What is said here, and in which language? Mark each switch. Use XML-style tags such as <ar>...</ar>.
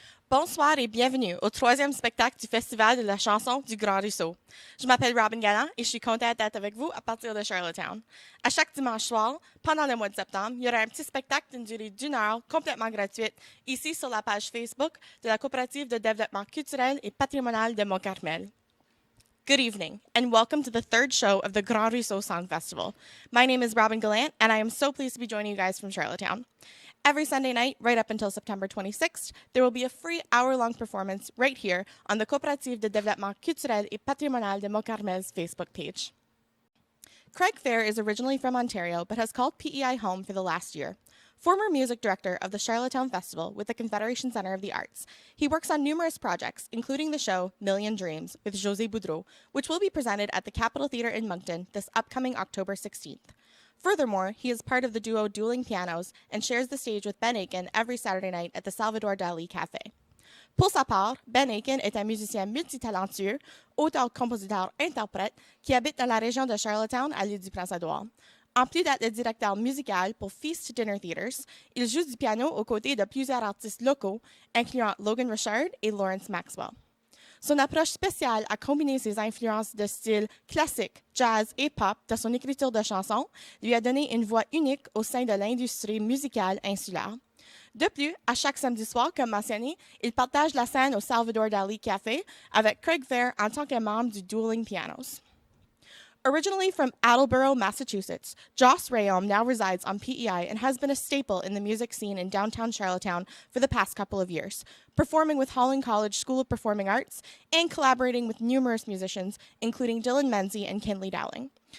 <fr>Bonsoir et bienvenue au 3e spectacle du Festival de la chanson du Grand Ruisseau. Je m'appelle Robin Galland et je suis contente d'être avec vous à partir de Charlottetown. À chaque dimanche soir, pendant le mois de septembre, il y aura un petit spectacle d'une durée d'1 heure complètement gratuite ici sur la page Facebook de la Coopérative de développement culturel et patrimonial de Mont-Carmel.</fr> <en>Good evening, and welcome to the third show of the Grand Ruisseau Song Festival. My name is Robin Gallant, and I am so pleased to be joining you guys from Charlottetown. Every Sunday night, right up until September 26th, there will be a free hour-long performance right here on the Coopérative de développement culturel et patrimonial de Mont-Carmel's Facebook page. Craig Fair is originally from Ontario, but has called PEI home for the last year. Former music director of the Charlottetown Festival with the Confederation Center of the Arts, he works on numerous projects, including the show Million Dreams with José Boudreau, which will be presented at the Capitol Theatre in Moncton this upcoming October 16th. Furthermore, he is part of the duo Dueling Pianos and shares the stage with Ben Aitken every Saturday night at the Salvador Dali Café.</en> <fr>Pour sa part, Ben Aitken est un musicien multitalentueux, auteur-compositeur-interprète qui habite dans la région de Charlottetown à l'île du Prince-Édouard. En plus d'être le directeur musical pour Feast Dinner Theatres, il joue du piano aux côtés de plusieurs artistes locaux, incluant Logan Richard et Lawrence Maxwell. Son approche spéciale a combiné ses influences de style classique, jazz et pop dans son écriture de chansons lui a donné une voix unique au sein de l'industrie musicale insulaire. De plus, à chaque samedi soir, comme mentionné, il partage la scène au Salvador Dali Café avec Craig Fair en tant que membre du Dueling Pianos.</fr> <en>Originally from Attleboro, Massachusetts, Joce Reyome now resides on PEI and has been a staple in the music scene in downtown Charlottetown for the past couple of years, performing with Holland College School of Performing Arts and collaborating with numerous musicians, including Dylan Menzie and Kinley Dowling.</en>